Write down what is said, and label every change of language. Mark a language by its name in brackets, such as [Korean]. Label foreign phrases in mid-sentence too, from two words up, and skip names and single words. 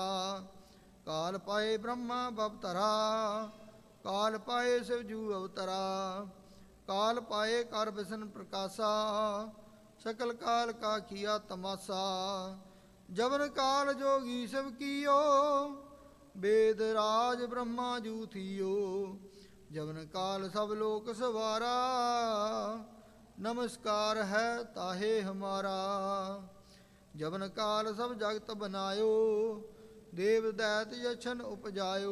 [Braj] ਕਾਲ ਪਾਏ ਬ੍ਰਹਮਾ ਬਵਤਰਾ, ਕਾਲ ਪਾਏ ਸਿਵ ਜੂ ਅਵਤਰਾ। ਕਾਲ ਪਾਏ ਕਰ ਬਿਸ਼ਨ ਪ੍ਰਕਾਸ਼ਾ, ਸਕਲ ਕਾਲ ਕਾ ਕੀਆ ਤਮਾਸਾ। ਜਬਨ ਕਾਲ ਜੋਗੀ ਸਿਵ ਕੀਓ, वेद राज ब्रह्मा जू थियो। जवन काल सब लोक सवारा, नमस्कार है ताहे हमारा। जवन काल सब जगत बनायो, देव दैत यछन उपजायो।